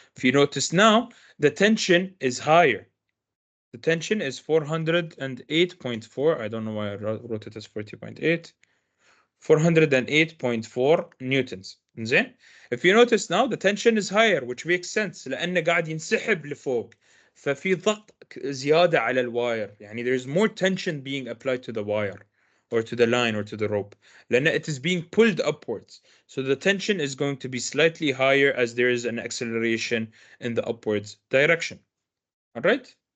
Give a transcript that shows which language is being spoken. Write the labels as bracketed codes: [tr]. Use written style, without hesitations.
[en] If you notice now, the tension is higher. The tension is 408.4. I don't know why I wrote it as 40.8. 408.4 newtons. [ar] زين. [en] If you notice now, the tension is higher, which makes sense [ar] لأنه قاعد ينسحب لفوق. ففي ضغط زيادة على الواير. يعني [en] there is more tension being applied to the wire or to the line or to the rope. [ar] لأن [en] it is being pulled upwards. So the tension is going to be slightly higher as there is an acceleration in the upwards direction. All right?